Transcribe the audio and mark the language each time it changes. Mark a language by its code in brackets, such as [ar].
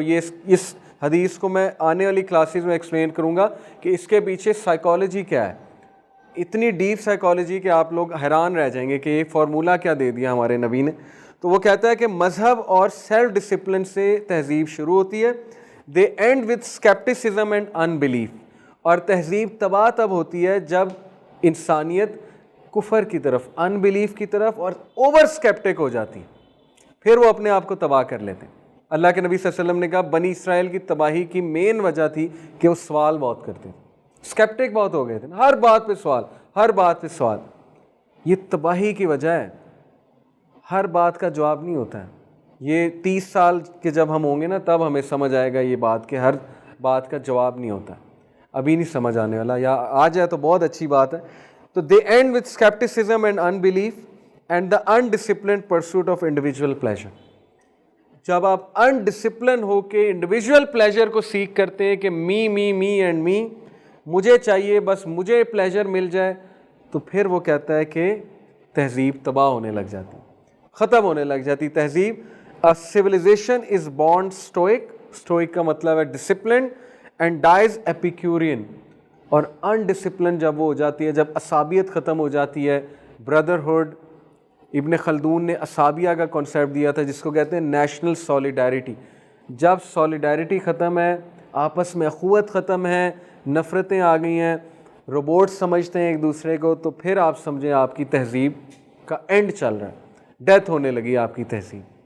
[ur] یہ اس حدیث کو میں آنے والی کلاسز میں ایکسپلین کروں گا کہ اس کے پیچھے سائیکالوجی کیا ہے. اتنی ڈیپ سائیکالوجی کہ آپ لوگ حیران رہ جائیں گے کہ یہ فارمولہ کیا دے دیا ہمارے نبی نے. تو وہ کہتا ہے کہ مذہب اور سیلف ڈسپلن سے تہذیب شروع ہوتی ہے. [en] They end with scepticism and unbelief. [ur] اور تہذیب تباہ تب ہوتی ہے جب انسانیت کفر کی طرف, انبلیف کی طرف اور اوور اسکیپٹک ہو جاتی ہے, پھر وہ اپنے آپ کو تباہ کر لیتے ہیں. اللہ کے نبی صلی اللہ علیہ وسلم نے کہا بنی اسرائیل کی تباہی کی مین وجہ تھی کہ وہ سوال بہت کرتے تھے, اسکیپٹک بہت ہو گئے تھے, ہر بات پہ سوال, ہر بات پہ سوال. یہ تباہی کی وجہ ہے, ہر بات کا جواب نہیں ہوتا ہے. یہ 30 سال کے جب ہم ہوں گے نا تب ہمیں سمجھ آئے گا یہ بات کہ ہر بات کا جواب نہیں ہوتا. ابھی نہیں سمجھ آنے والا, یا آ جائے تو بہت اچھی بات ہے. [en] تو they end with scepticism and unbelief and the undisciplined pursuit of individual pleasure. [ur] جب آپ انڈسپلن ہو کے انڈیویجول پلیزر کو سیکھ کرتے ہیں کہ [en] me me me and me, [ur] مجھے چاہیے بس مجھے پلیزر مل جائے, تو پھر وہ کہتا ہے کہ تہذیب تباہ ہونے لگ جاتی, ختم ہونے لگ جاتی تہذیب. [en] A civilization is born stoic, stoic [ur] کا مطلب ہے [en] disciplined, and dies epicurean. [ur] اور undisciplined جب وہ ہو جاتی ہے, جب عصابیت ختم ہو جاتی ہے, brotherhood. ابن خلدون نے عصابیہ کا کانسیپٹ دیا تھا جس کو کہتے ہیں نیشنل سولیڈیرٹی. جب سولیڈیرٹی ختم ہے, آپس میں اخوت ختم ہے, نفرتیں آ گئی ہیں, روبوٹ سمجھتے ہیں ایک دوسرے کو, تو پھر آپ سمجھیں آپ کی تہذیب کا اینڈ چل رہا ہے, ڈیتھ ہونے لگی آپ کی تہذیب.